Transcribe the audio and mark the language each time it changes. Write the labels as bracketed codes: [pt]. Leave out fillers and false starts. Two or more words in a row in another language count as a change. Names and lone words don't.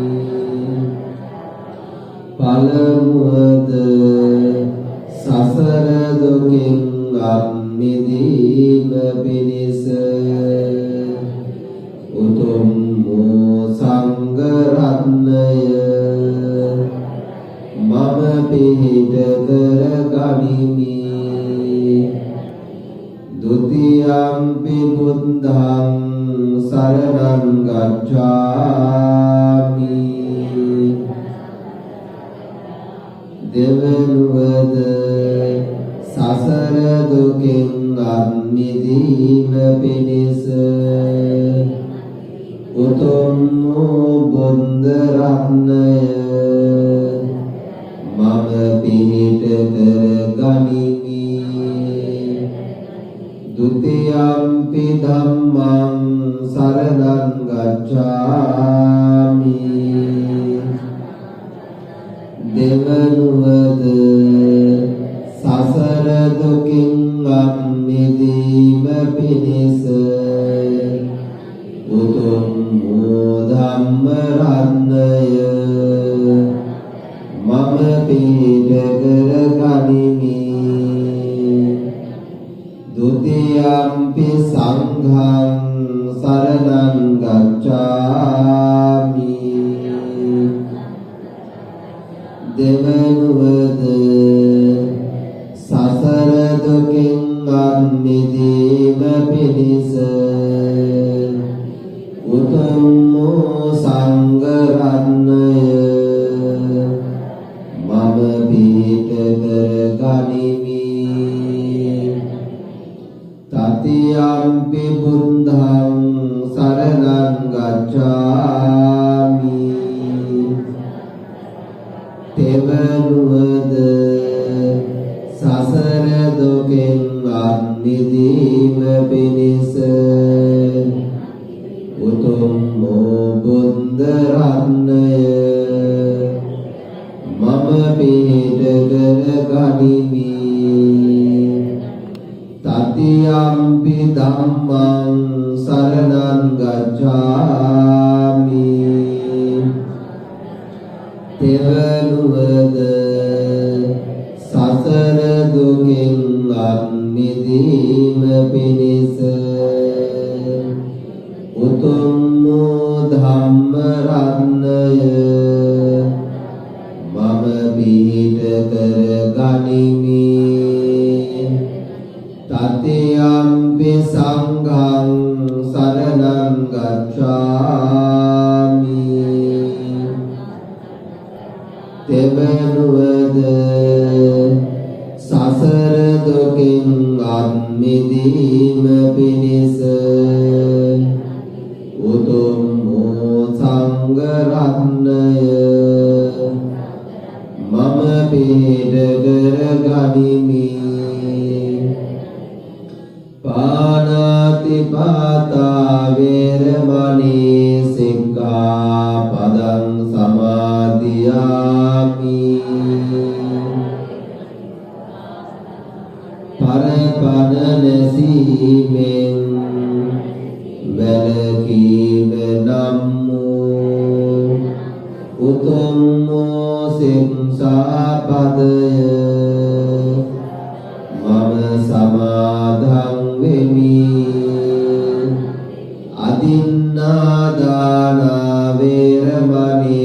[si] පළමුවද සසර දුකින් අත්මිදීම පිණිස උතුම් සංඝ රත්නය මම පිහිට කර ගනිමි. [pi] ဒုတိယံ පි බුද්ධං සරණං ගච්ඡාමි. [si] දෙවනුවද සසර දුකින් අත්මිදීම පිණිස උතුම් බුද්ධ රත්නය මම පිහිට කර ගනිමි. [pi] ဒုတိယံ පි ධම්මං සරණං ගච්ඡාමි. [si] දෙවනුවද සසර දුකින් අත්මිදීම පිණිස උතුම් ධම්ම රත්නය මම පිහිට කර ගනිමි. [pi] ဒုတိယံ පි සංඝං සරණං ගච්ඡාමි. [si] දෙවනුවද සසර දුකින් අත්මිදීම පිණිස උතුම් සංඝ රත්නය මම පිහිට කර ගනිමි. [pi] තතියම්පි බුද්ධං සරණං ගච්ඡාමි. [si] තෙවනුවද සසර දුකින් අත්මිදීම පිණිස උතුම් බුද්ධ රත්නය මම පිහිට කර ගනිමි. [pi] තතියම්පි ධම්මං සරණං ගච්ඡාමි. [si] තෙවනුවද සසර දුකින් අත්මිදීම පිණිස උතුම් ධම්ම රත්නය මම පිහිට කර ගනිමි. [pi] තතියම්පි සංඝං සරණං ගච්ඡාමි. [si] තෙවනුවද සසර දුකින් අත්මිදීම පිණිස උතුම් සංඝ රත්නය මම පිහිට කර ගනිමි. [pi] පාණාතිපාතා වේරමණී සික්ඛාපදං සමාදියාමි. [si] පරපණ නැසීමෙන් වැළකීම නම් වූ උතුම් සික්ඛාපදය මම සමාදන් වෙමි. [pi] අදින්නාදාන වේරමණී